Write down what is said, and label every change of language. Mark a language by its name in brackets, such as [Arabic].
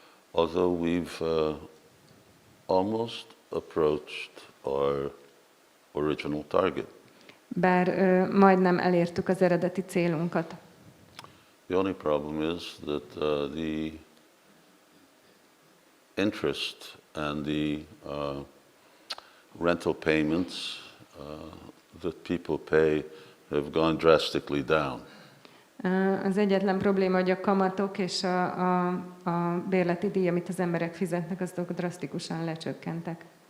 [English] Although we've almost approached our original target. [Hungarian] Bár majdnem elértük az eredeti célunkat. [English] The only problem is that the interest and the rental payments that people pay have gone drastically down. [Hungarian] Az egyetlen probléma, hogy a kamatok és a bérleti díj, amit az emberek fizetnek, azok drasztikusan lecsökkentek.